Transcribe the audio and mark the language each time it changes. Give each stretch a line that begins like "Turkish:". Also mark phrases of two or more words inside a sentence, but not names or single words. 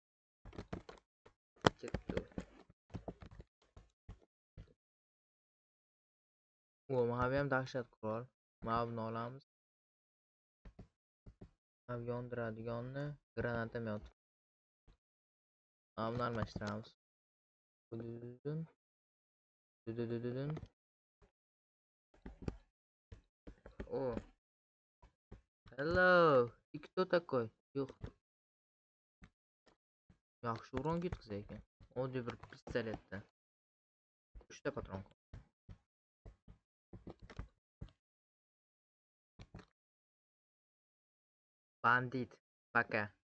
Uzbek: Ketdi. Mavi ham dahshat qurol. Mavni olamiz. Mav yondiradiganni granatomyot. Mavni almashtiramiz. Dududududun.
English: О. Hello.
Russian: Ты кто такой?
Uzbek: Yo'q. Yaxshi uron ketkizay ekan. Oddiy bir pistoletda. 3 ta patron.
Russian: Bandit. Пока.